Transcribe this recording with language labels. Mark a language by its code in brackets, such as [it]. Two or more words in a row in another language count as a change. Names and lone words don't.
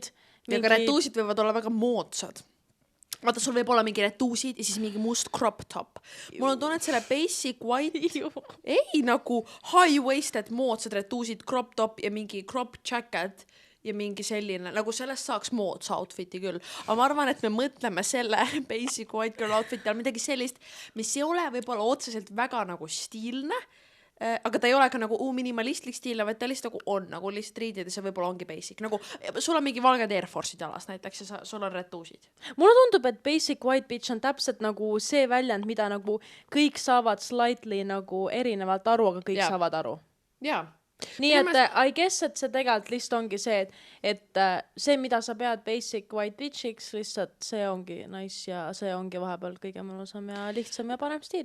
[et] Aga retuusid võivad olla väga moodsad. Vaata, sul võib olla mingi retuusid ja siis mingi must [en] crop top. [et] Mul on tunne, et selle [en] basic white, [et] ei nagu high-waisted moodsad retuusid, [en] crop top [et] ja mingi [en] crop jacket [et] ja mingi selline, nagu sellest saaks moodsa outfiti küll. Aga ma arvan, et me mõtleme selle [en] basic white girl [et] outfiti all midagi sellist, mis ei ole võib-olla otseselt väga nagu stiilne, aga ta ei ole ka nagu minimalistlik stiil, vaid ta lihtsalt nagu on, nagu lihtsalt riided ja see võib-olla ongi basic. Nagu sul on mingi valged Air Force'id jalas näiteks ja sul on retuusid. Mulle tundub, et [en] basic white bitch [et] on täpselt nagu see väljend, mida nagu kõik saavad slightly nagu erinevalt aru, aga kõik saavad aru. Jaa. Nii et [en] I guess, [et] et see tegelikult lihtsalt ongi see, et see, mida sa pead [en] basic white [et] bitchiks, lihtsalt see ongi nice ja see ongi vahepeal kõige mõnusam ja lihtsam ja parem stiil.